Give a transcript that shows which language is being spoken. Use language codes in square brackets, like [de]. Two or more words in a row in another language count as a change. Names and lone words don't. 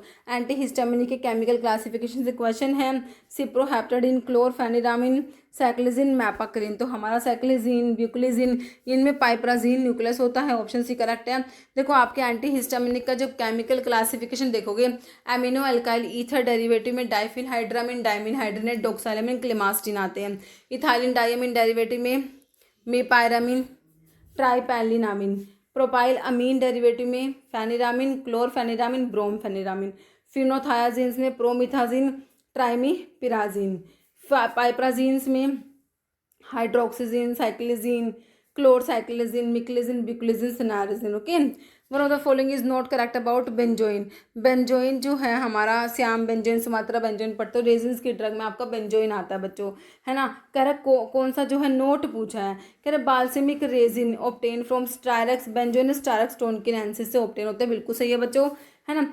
[en] anti histaminic [hi] के [en] chemical classification [hi] से क्वेश्चन है, सिप्रोहेप्टाडिन, क्लोरफेनिरामिन, साइक्लिजिन, मैपाक्रिन। तो हमारा साइक्लिजिन, ब्यूक्लिजिन, इनमें [en] piperazine nucleus [hi] होता है, [en] option C correct [hi] है। देखो आपके [en] anti histaminic [hi] का जो [en] chemical classification [hi] देखोगे, [en] amino alkyl ether derivative [hi] में डाइफिल हाइड्रामिन, डाइमिन हाइड्रोनेट, डोक्साइलामिन, क्लेमास्टिन आते हैं। [en] ethylene diamine derivative [hi] में मेपायरामिन, ट्राइपैलिनामिन। [en] propyl amine derivative [hi] में फेनिरामिन, क्लोरफेनिरामिन, ब्रोमफेनिरामिन। फिनोथायाजीन्स में प्रोमिथाजिन, ट्राइमीपिराजिन। पाइपराजीन्स में हाइड्रोक्सीजिन, साइक्लिजिन, क्लोरसाइक्लिजिन, मिक्लिजिन, ब्यूक्लिजिन, सिनारिजिन। [en] OK, one of the following is not correct about benzoin. [hi] बेंजोइन जो है हमारा श्याम बेंजोइन, सुमात्रा बेंजोइन पढ़ते हो, रेजिन्स की ड्रग में आपका बेंजोइन आता है बच्चों, है ना। कह रहा कौन सा जो है नोट पूछा है, कह रहा [en] balsamic resin obtain from Styrax benzoin [hi] स्टायरेक्स टोनकिनेंसिस से ऑब्टेन होता है, बिल्कुल सही है बच्चों, है ना।